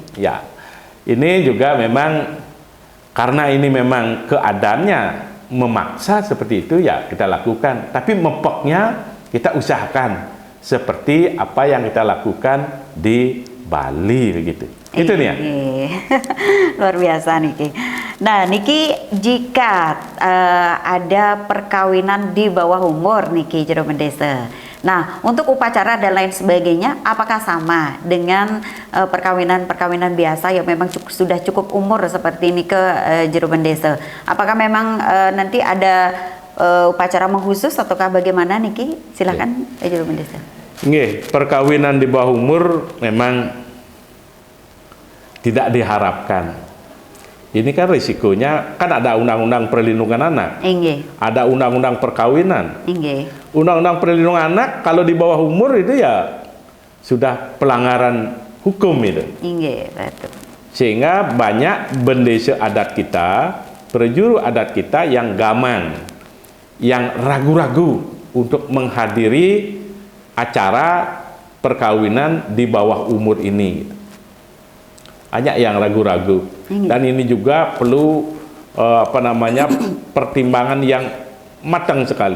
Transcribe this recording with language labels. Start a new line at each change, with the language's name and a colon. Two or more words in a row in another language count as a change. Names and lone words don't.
Indonesian: Ya, ini juga memang karena ini memang keadaannya memaksa seperti itu, ya kita lakukan. Tapi mepeknya kita usahakan seperti apa yang kita lakukan di Bali begitu. Itu nih ya. Luar biasa niki. Nah, niki jika ada perkawinan di bawah umur niki jero mendesa. Nah, untuk upacara dan lain sebagainya apakah sama dengan perkawinan-perkawinan biasa yang memang sudah cukup umur seperti ini ke jero mendesa? Apakah memang nanti ada upacara khusus ataukah bagaimana niki? Silakan jero mendesa. Nggih, perkawinan di bawah umur memang tidak diharapkan. Ini kan risikonya, kan ada undang-undang perlindungan anak, ada undang-undang perkawinan, undang-undang perlindungan anak. Kalau di bawah umur itu ya sudah pelanggaran hukum itu. Sehingga banyak bendesa adat kita, prajuru adat kita yang gamang, yang ragu-ragu untuk menghadiri acara perkawinan di bawah umur ini. Banyak yang ragu-ragu. Dan ini juga perlu pertimbangan yang matang sekali.